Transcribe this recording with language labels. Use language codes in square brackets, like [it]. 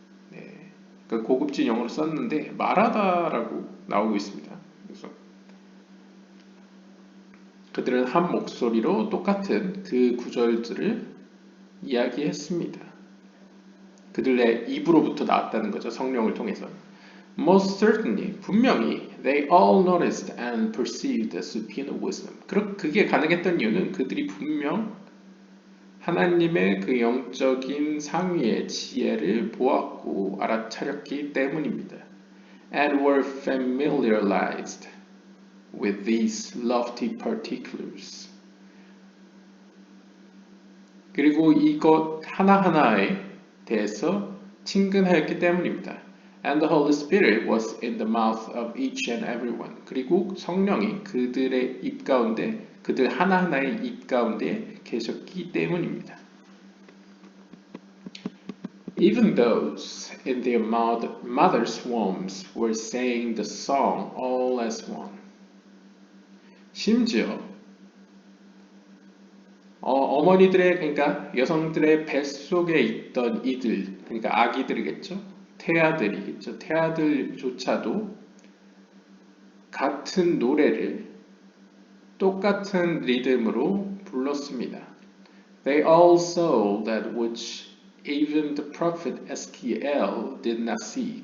[ko] 네, 그러니까 고급진 영어로 썼는데 말하다라고 나오고 있습니다. 그래서 그들은 한 목소리로 똑같은 그 구절들을 이야기했습니다. 그들의 입으로부터 나왔다는 거죠. 성령을 통해서. [en] Most certainly, [ko] 분명히 [en] they all noticed and perceived the supernal wisdom. [ko] 그게 가능했던 이유는 그들이 분명 하나님의 그 영적인 상위의 지혜를 보았고 알아차렸기 때문입니다. [en] And were familiarized with these lofty particulars. [ko] 그리고 이것 하나하나에 대해서 친근하였기 때문입니다. [en] And the Holy Spirit was in the mouth of each and every one. [ko] 그리고 성령이 그들의 입 가운데, 그들 하나하나의 입 가운데 계셨기 때문입니다. [en] Even those in their mother's wombs were saying the song all as one. [ko] 심지어 어머니들의, 그러니까 여성들의 뱃속에 있던 이들, 그러니까 아기들이겠죠. 태아들이겠죠. 태아들조차도 같은 노래를 똑같은 리듬으로 불렀습니다. [en] They all saw that which even the prophet Ezekiel did not see.